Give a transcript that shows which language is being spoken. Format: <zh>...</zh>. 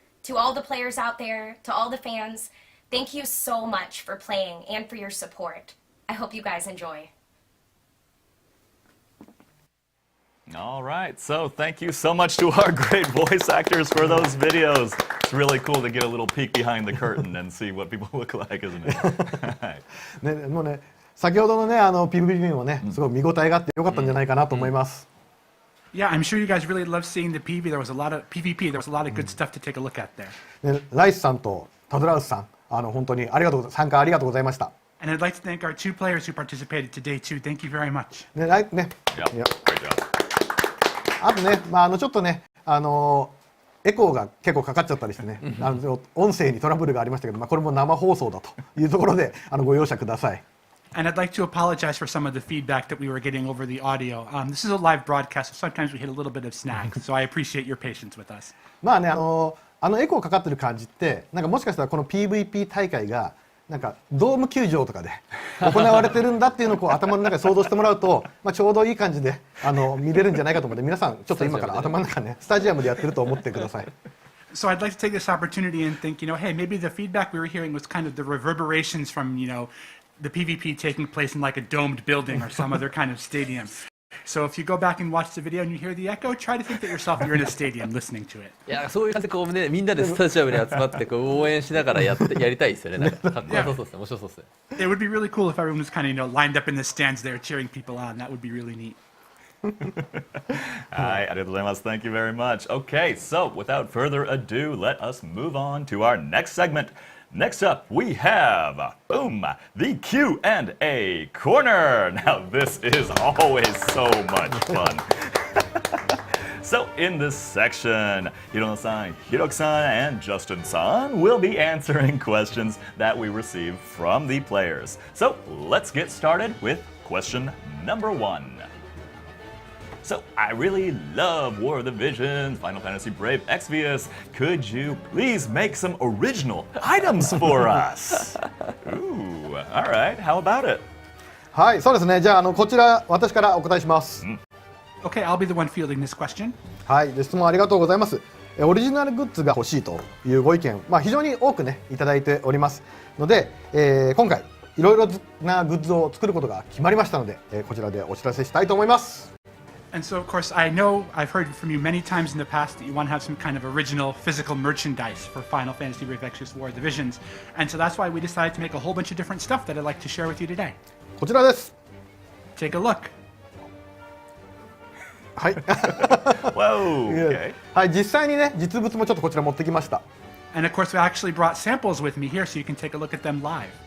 <en>To all the players out there, to all the fans, thank you so much for playing and for your support. I hope you guys enjoy. All right, so thank you so much to our great voice actors for those videos. It's really cool to get a little peek behind the curtain and see what people look like, isn't it?</en> <ja>ね、もうね、先ほどのね、PVP もね、すごい見応えがあって良かったんじゃないかなと思います。</ja> <en>Yeah, I'm sure you guys really loved seeing the PvP. There was a lot of good stuff to take a look at there.</en> <ja>ね、ライスさんとタドラウスさん、本当に参加ありがとうございました。</ja> <en>And I'd like to thank our 2 players who participated today too. Thank you very much. ね、 Yeah, great job.</en> <ja>あとね、ちょっとね、エコーが結構かかっちゃったりしてね、音声にトラブルがありましたけど、これも生放送だというところでご容赦ください。</ja> <en>And I'd like to apologize for some of the feedback that we were getting over the audio. This is a live broadcast, so sometimes we hit a little bit of snag. So I appreciate your patience with us.</en> <ja>まあね、エコーかかってる感じって、なんかもしかしたらこの PVP 大会がなんかドーム球場とかで行われてるんだっていうのをこう頭の中で想像してもらうと、ちょうどいい感じで見れるんじゃないかと思って、皆さんちょっと今から頭の中ね、スタジアムでやってると思ってください。</ja> <en>So I'd like to take this opportunity and think, hey, maybe the feedback we were hearing was kind of the reverberations from, the PvP taking place in like a domed building or some other kind of stadium. So if you go back and watch the video and you hear the echo, try to think that yourself you're in a stadium listening to it.</en> <ja>いや、そういう感じでこうね、みんなでスタジアムに集まってこう応援しながらやりたいですよね。なんかかっこよさそうですね。面白そうですね。</ja> <en>It would be really cool if everyone was kind of, lined up in the stands there cheering people on. That would be really neat.</en> <ja>はい、ありがとうございます。</ja> <en>Thank you very much. Okay, so without further ado, let us move on to our next segment. Next up, we have, boom, the Q&A corner. Now, this is always so much fun. So, in this section, Hirono-san, Hiroki-san, and Justin-san will be answering questions that we receive from the players. So, let's get started with question number 1. So, I really love War of the Visions, Final Fantasy Brave Exvius. Could you please make some original items for us? Ooh, all right. How about it?</en> <ja>はい、そうですね。じゃあ、こちら私からお答えします。</ja> <en>Okay, I'll be the one fielding this question.</en> <ja>はい、質問ありがとうございます。オリジナルグッズが欲しいというご意見、非常に多くねいただいておりますので、今回いろいろなグッズを作ることが決まりましたので、こちらでお知らせしたいと思います。</ja> <en>And so, of course, I know I've heard from you many times in the past that you want to have some kind of original physical merchandise for Final Fantasy Brave Exvius War of the Visions. And so that's why we decided to make a whole bunch of different stuff that I'd like to share with you today.</en> <ja>こちらです。</ja> <en>Take a look.</en> <ja>はい。</ja> <en>Whoa, okay.</en> <ja>はい、実際にね、実物もちょっとこちら持ってきました。</ja> <en>And of course, I actually brought samples with me here so you can take a look at them live.</en>